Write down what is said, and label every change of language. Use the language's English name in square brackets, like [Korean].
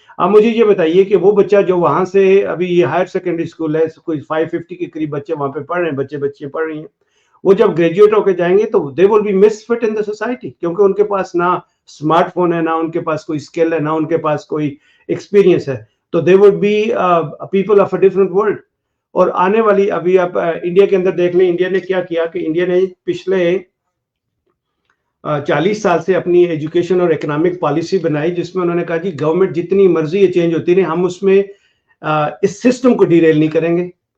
[Urdu] اب مجھے یہ بتائیے کہ وہ بچہ جو وہاں سے, ابھی یہ ہائر سیکنڈری اسکول ہے, کوئی 550 کے قریب بچے وہاں پہ پڑھ رہے ہیں, بچے پڑھ رہی ہیں, وہ جب گریجویٹ ہو کے جائیں گے تو [English] they will be misfit in the society, [Urdu] کیونکہ ان کے پاس نہ اسمارٹ فون ہے, نہ ان کے پاس کوئی اسکل ہے, نہ ان کے پاس کوئی ایکسپیرینس ہے. [English] تو they would be people of a different world. [Urdu] اور آنے والی, ابھی آپ انڈیا کے اندر دیکھ لیں, انڈیا نے کیا کیا کہ انڈیا نے پچھلے 40 سال سے اپنی ایجوکیشن اور اکنامک پالیسی بنائی, جس میں انہوں نے کہا جی گورنمنٹ جتنی مرضی یہ چینج ہوتی رہے, ہم اس میں اس سسٹم کو ڈیریل نہیں کریں گے.